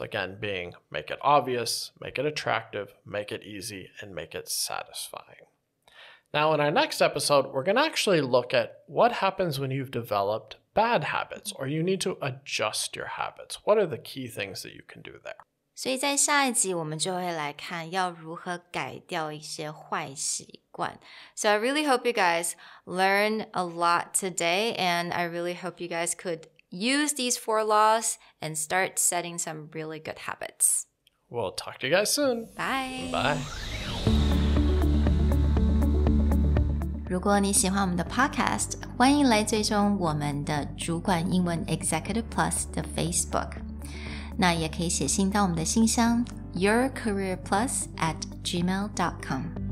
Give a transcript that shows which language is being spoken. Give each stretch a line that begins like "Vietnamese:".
English: Again, being make it obvious, make it attractive, make it easy, and make it satisfying. Now, in our next episode, we're going to actually look at what happens when you've developed bad habits or you need to adjust your habits. What are the key things that you can do there?
Chinese: 所以在下一集我们就会来看要如何改掉一些坏习惯。
English: So I really hope you guys learn a lot today, and I really hope you guys could use these 4 laws and start setting some really good habits. We'll talk to you guys soon. Bye. Bye.
Chinese: 如果你喜欢我们的 podcast， 欢迎来追踪我们的主管英文 Executive Plus 的 Facebook。那也可以写信到我们的信箱yourcareerplus@gmail.com